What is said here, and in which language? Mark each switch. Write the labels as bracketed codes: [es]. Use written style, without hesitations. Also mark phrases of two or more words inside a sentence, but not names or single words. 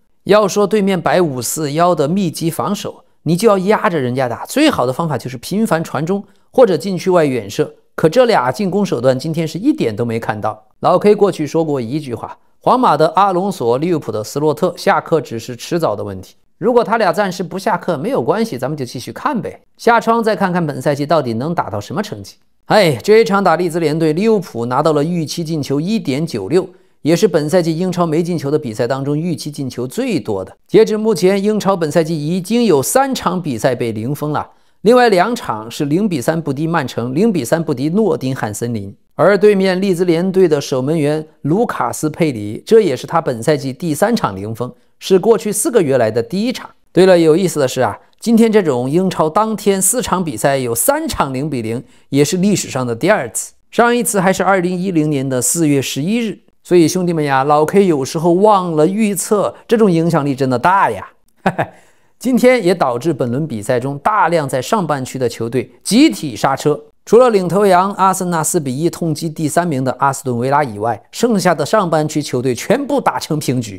[zh] 要說對面擺541的密集防守，你就要壓着人家打，最好的方法就是頻繁傳中或者禁區外遠射， 可這倆進攻手段今天是一點都沒看到。老 K 過去說過一句話：皇馬的阿隆索，利物浦的斯洛特，下課只是遲早的問題。如果他倆暫時不下課沒有關係，咱們就繼續看唄。下窗再看看本賽季到底能打到什麼成績。這一場打利兹联队，利物浦拿到了預期进球 1.96， 也是本賽季英超没进球的比赛當中預期進球最多的。截至目前，英超本賽季已經有3場比賽被零封了，另外2場是0-3不敌曼城，0-3不敵諾丁漢森林。而对面利兹联队的守门員盧卡斯·佩里，这也是他本赛季第3场零封，是过去4個月來的第1場。对了，有意思的是今天這種英超當天4場比賽有3場0-0，也是歷史上的第2次，上一次還是2010年的4月11日。所以兄弟們呀，老 K 有時候忘了預測，這種影響力真的大呀。今天也導致本輪比賽中大量在上半區的球隊集體剎車，除了領頭羊阿森納4-1痛擊第3名的阿斯頓維拉以外，剩下的上半區球隊全部打成平局。